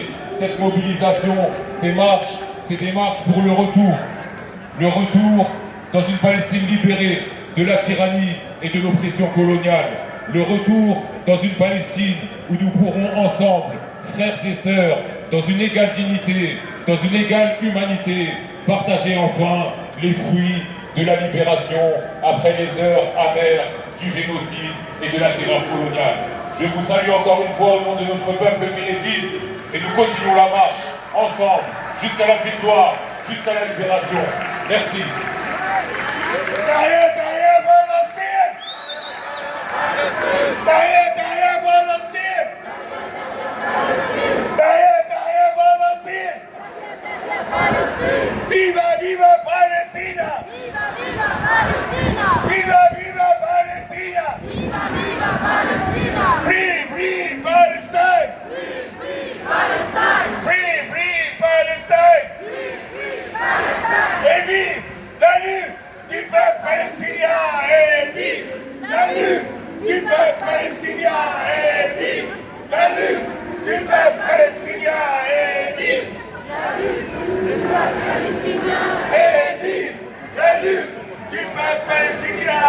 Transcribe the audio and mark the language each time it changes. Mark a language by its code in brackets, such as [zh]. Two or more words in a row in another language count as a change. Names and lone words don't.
[fr] Cette mobilisation, ces marches, ces démarches pour le retour dans une Palestine libérée de la tyrannie et de l'oppression coloniale, le retour dans une Palestine où nous pourrons ensemble, frères et sœurs, dans une égale dignité, dans une égale humanité, partager enfin les fruits de la libération après les heures amères du génocide et de la terreur coloniale. Je vous salue encore une fois au nom de notre peuple qui résiste et nous continuons la marche ensemble jusqu'à la victoire, jusqu'à la libération. Merci. [it] Viva, viva Palestina! Viva, viva Palestina! Viva, viva Palestina! Viva, viva Palestina! [en] Free, free Palestine! Free, free Palestine! Free, free Palestine! Free, free Palestine! [fr] Et vive la lutte du peuple palestinien! Et vive la lutte du peuple palestinien! Et vive la lutte du peuple palestinien! Et vive Palestinien! et vive la lutte du peuple palestinien!